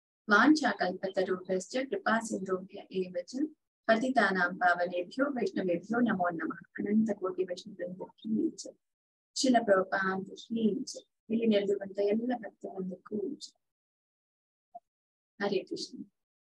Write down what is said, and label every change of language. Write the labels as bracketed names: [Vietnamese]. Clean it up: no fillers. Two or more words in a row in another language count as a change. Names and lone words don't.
[Sanskrit] वाञ्छाकल्पतरुभ्यश्च कृपा सिन्धुभ्य एव च पतितानां पावनेभ्यो वैष्णवेभ्यो नमो नमः. [Kannada] अनंत ಕೋಟಿ ವೈಷ್ಣವರಿಗೆ ಶಿಲ ಪ್ರಭುಪಾದಕ್ಕೆ ಇಲ್ಲಿ ನೆರೆದಿರುವಂತ ಎಲ್ಲ ಭಕ್ತರೊಂದಕ್ಕೂ ಹರೇ ಕೃಷ್ಣ.